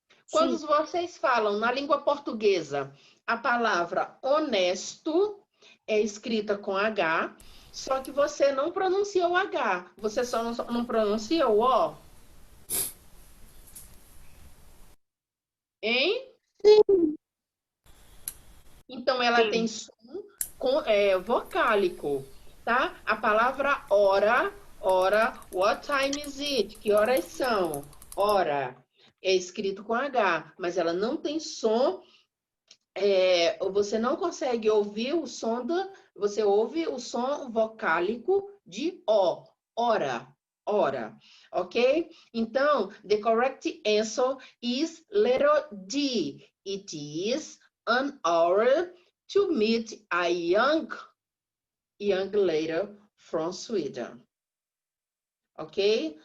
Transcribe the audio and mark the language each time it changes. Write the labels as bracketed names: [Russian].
[Portuguese] Quando vocês falam na língua portuguesa, a palavra honesto é escrita com H, só que você não pronuncia o H, você só não pronuncia o O. Hein? Sim. Então, ela tem som vocálico, tá? A palavra hora, [English] what time is it? [Portuguese] Que horas são? Hora. É escrito com H, mas ela não tem som. Você não consegue ouvir o som você ouve o som vocálico de O. Hora. Hora. Ok? [English] Então, the correct answer is letter D. It is an hour to meet a young lady from Sweden. Okay?